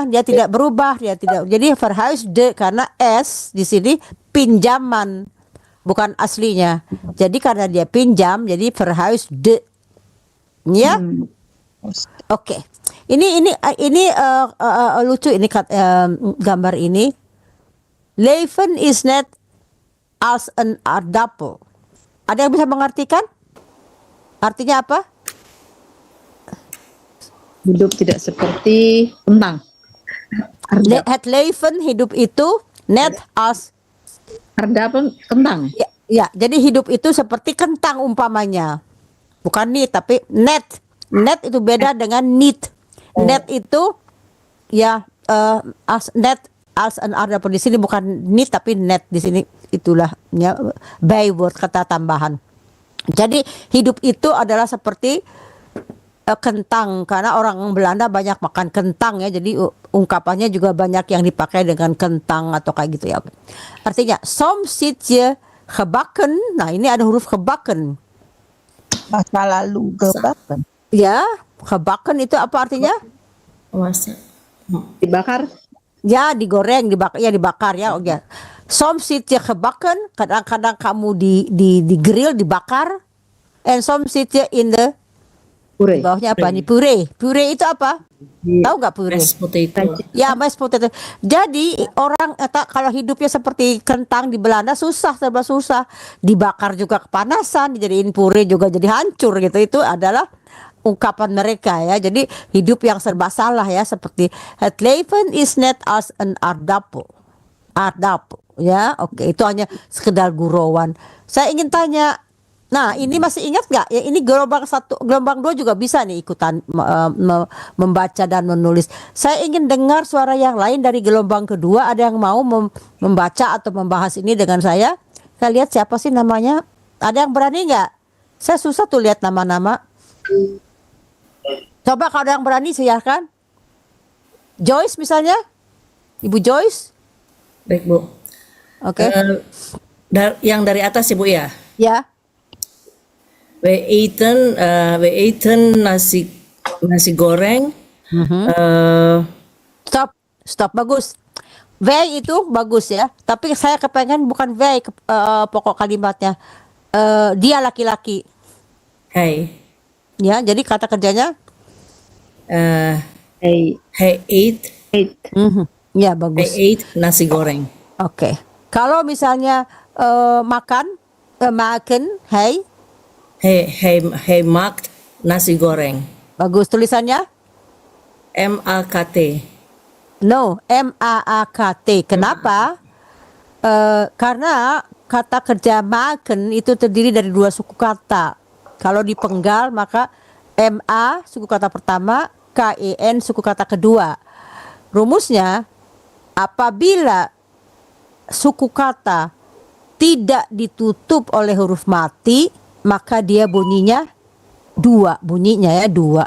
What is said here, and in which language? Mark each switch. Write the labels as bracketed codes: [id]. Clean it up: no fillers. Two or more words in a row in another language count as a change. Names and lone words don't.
[id] Dia tidak berubah, dia tidak. Jadi verhuisde karena S di sini pinjaman, bukan aslinya. Jadi karena dia pinjam, jadi verhuisde. Ya. Oke. Ini lucu ini gambar ini. [nl] Leven is net als een aardappel. [id] Ada yang bisa mengartikan? Artinya apa? Hidup tidak seperti kentang. [nl] Het leven, [id] hidup itu, [nl] net als Aardappel kentang. [id] ya, jadi hidup itu seperti kentang umpamanya. Bukan nit tapi net. Net itu beda dengan nit. [nl] Net [id] itu ya [nl] net als an aardappel. [id] Di sini bukan nit tapi net, di sini itulah ya byword, kata tambahan. Jadi hidup itu adalah seperti kentang, karena orang Belanda banyak makan kentang ya, jadi ungkapannya juga banyak yang dipakai dengan kentang atau kayak gitu ya. Artinya [nl] soms zit je gebakken. [id] Nah, ini ada huruf gebakken. Masa lalu gebakken. Ya, gebakken itu apa artinya? Dibakar. Ya, digoreng, dibakar ya. Oke. [nl] Soms zit je gebakken, [id] kadang-kadang kamu di grill, dibakar. [nl] And soms zit je [en] in the [nl] Puree. [id] di bawahnya apa nih? Puree. Puree itu apa? Tahu nggak puree? [en] Ya, mashed potato. [id] Jadi orang kalau hidupnya seperti kentang di Belanda serba susah. Dibakar juga kepanasan, dijadiin puree juga jadi hancur gitu. Itu adalah ungkapan mereka ya. Jadi hidup yang serba salah ya, seperti [nl] het leven is net als een aardappel. [id] Aardappel ya. Oke, itu hanya sekedar gurauan. Saya ingin tanya, nah ini masih ingat nggak ya, ini gelombang 1, gelombang 2 juga bisa nih ikutan membaca dan menulis. Saya ingin dengar suara yang lain dari gelombang kedua. Ada yang mau membaca atau membahas ini dengan saya? Saya lihat siapa sih namanya. Ada yang berani nggak? Saya susah tuh lihat nama-nama. Coba kalau ada yang berani silahkan. Joyce misalnya, Ibu Joyce. Baik Bu. Oke. Yang dari atas ya Bu ya. Ya. [nl] We eten nasi goreng. [id] Stop, bagus. Wij itu bagus ya. Tapi saya kepengen bukan wij pokok kalimatnya. Dia laki-laki. [nl] Hij. [id] Ya, jadi kata kerjanya. [nl] Hij eet. [id] Ya, bagus. [nl] Hij eet nasi goreng. [id] Oke. Kalau misalnya makan, [nl] hij maakt nasi goreng. [id] Bagus, tulisannya? M-A-K-T. [en] No, [id] M-A-A-K-T. Kenapa? Karena kata kerja maken itu terdiri dari 2 suku kata. Kalau dipenggal maka M-A suku kata pertama, K-E-N suku kata kedua. Rumusnya, apabila suku kata tidak ditutup oleh huruf mati, maka dia bunyinya 2, bunyinya ya 2.